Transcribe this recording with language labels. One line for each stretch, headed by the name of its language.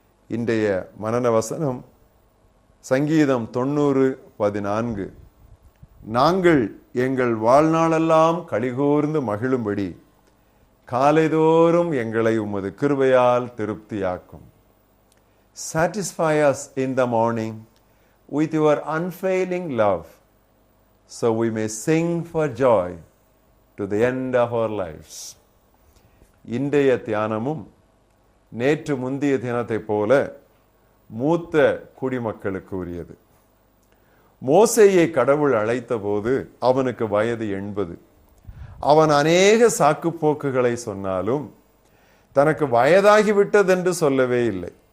Tamil: இன்றைய மனன வசனம் சங்கீதம் 90:14. நாங்கள் எங்கள் வாழ்நாளெல்லாம் களிகூர்ந்து மகிழும்படி காலைதோறும் எங்களை உமது கிருபையால் திருப்தியாக்கும்.
English: Satisfy us in the morning with your unfailing love, so we may sing for joy to the end of our lives.
Tamil: இன்றைய தியானமும் நேற்று முந்திய தினத்தை போல மூத்த குடிமக்களுக்கு உரியது. மோசேயை கடவுள் அழைத்த போது அவனுக்கு வயது 80. அவன் அநேக சாக்கு போக்குகளை சொன்னாலும் தனக்கு வயதாகிவிட்டதென்று சொல்லவே இல்லை.